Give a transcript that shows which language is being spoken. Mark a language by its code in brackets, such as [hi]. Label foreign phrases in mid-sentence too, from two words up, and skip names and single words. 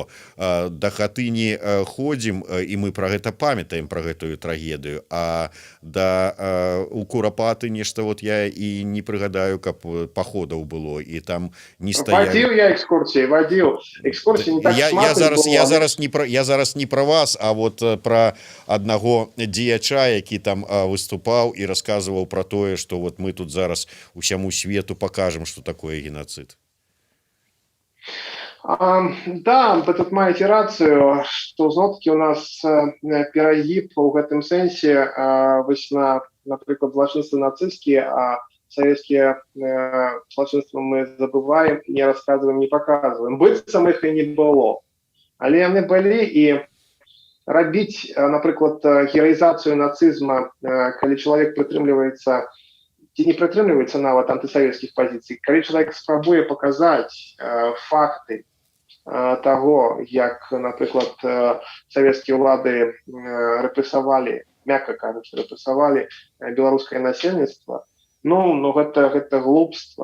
[be] Да хатыні ходзім і мы пра гэта памятаем, пра гэтую трагедыю, а да у Курапаты нешта вот я і не прыгадаю, каб паходаў было і там не стаялі. Вадзіў я экскурсіі, вадзіў. Экскурсіі не так шмат было. Я зараз не пра вас, а вот пра аднаго дзеяча, які там выступаў і расказваў пра тое, што вот мы тут зараз усяму свету [ru] покажем, что такое геноцид. [be] Да, вы тут маете рацию, что зноў-таки у нас перагиб у гэтым сэнсе вось на, напрыклад, злачынствы нацысцкія, а советские злачынствы мы забываем, [ru] не рассказываем, не показываем. [be] Быццам іх і не было. Але яны былі, і рабіць, напрыклад, гераізацыю нацызма, калі чалавек прытрымліваецца ці не прытрымліваецца нават антысавецкіх пазіцый, калі чалавек спрабуе паказаць факты таго, як, напрыклад, савецкія ўлады рэпрэсавалі, мякка кажучы, рэпрэсавалі беларускае насельніцтва, ну гэта глупства.